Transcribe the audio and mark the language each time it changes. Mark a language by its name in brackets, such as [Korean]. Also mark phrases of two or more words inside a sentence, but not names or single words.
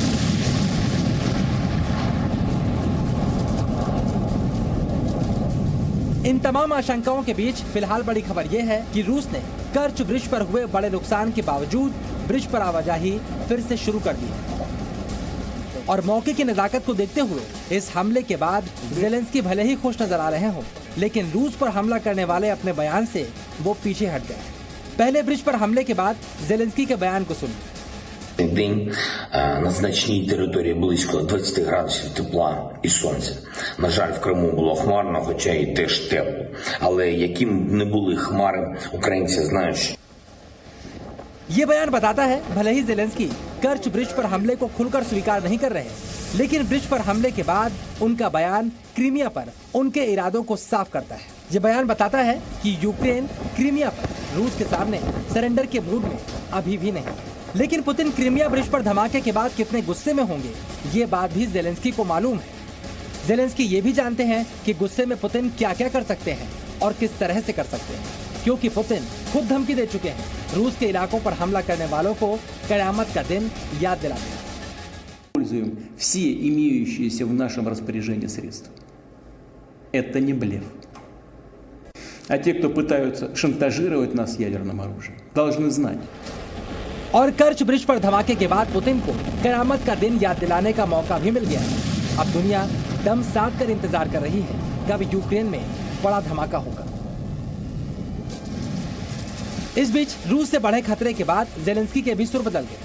[Hindi] इन तमाम आशंकाओं के बीच फिलहाल बड़ी खबर यह है कि रूस ने कर्च ब्रिज पर हुए बड़े नुकसान के बावजूद ब्रिज पर आवाजाही फिर से शुरू कर दी है। और मौके की नजाकत को देखते हुए इस हमले के बाद ज़ेलेंस्की भले ही खुश नजर आ रहे हों, लेकिन रूस पर हमला करने वाले अपने बयान से वो पीछे हट गए। पहले ब्रिज पर हमले के बाद ज़ेलेंस्की के बयान को सुनिए। [Ukrainian] День на значній території близько 20 градусів тепла і сонця. На жаль, в Криму було хмарно, хоча і теж тепло. Але яким б не були хмари, українці знають, що... [Hindi] ये बयान बताता है भले ही ज़ेलेंस्की कर्च ब्रिज पर हमले को खुलकर स्वीकार नहीं कर रहे, लेकिन ब्रिज पर हमले के बाद उनका बयान क्रीमिया पर उनके इरादों को साफ करता है। ये बयान बताता है कि यूक्रेन क्रीमिया पर रूस के सामने सरेंडर के मूड में अभी भी नहीं। लेकिन पुतिन क्रीमिया ब्रिज पर धमाके के बाद कितने गुस्से में होंगे, ये बात भी ज़ेलेंस्की को मालूम है। ज़ेलेंस्की ये भी जानते हैं कि गुस्से में पुतिन क्या क्या कर सकते हैं और किस तरह से कर सकते हैं, क्योंकि पुतिन खुद धमकी दे चुके हैं रूस के इलाकों पर हमला करने वालों को कयामत का दिन याद दिलाते हैं। [Russian] Используем все имеющиеся в нашем распоряжении средства. Это не блеф. А те, кто пытаются шантажировать нас ядерным оружием, должны знать. [Hindi] और कर्च ब्रिज पर धमाके के बाद पुतिन को कयामत का दिन याद दिलाने का मौका भी मिल गया। अब दुनिया दम साध कर इंतजार कर रही है कब यूक्रेन में बड़ा धमाका होगा। इस बीच रूस से बढ़े खतरे के बाद ज़ेलेंस्की के भी सुर बदल गए।